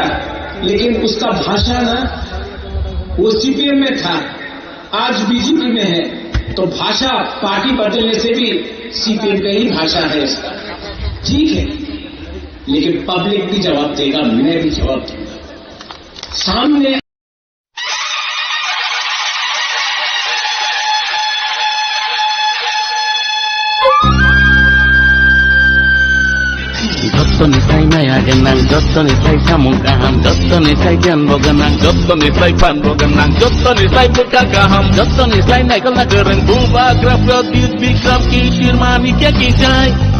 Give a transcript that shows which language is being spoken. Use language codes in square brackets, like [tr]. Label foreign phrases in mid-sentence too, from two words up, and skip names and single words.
[hi] लेकिन उसका भाषा ना, वो सीपीएम में था, आज बीजेपी में है, तो भाषा पार्टी बदलने से भी सीपीएम का ही भाषा है इसका, ठीक है। लेकिन पब्लिक भी जवाब देगा, मैं भी जवाब दूंगा सामने। [trp] Jottonisai nayagenang, jottonisai samungkaham, jottonisai janboganang, jottonisai panboganang, jottonisai pekagaham, jottonisai naikalagereng, bubagra pradyut bikram kishir manikya kijai.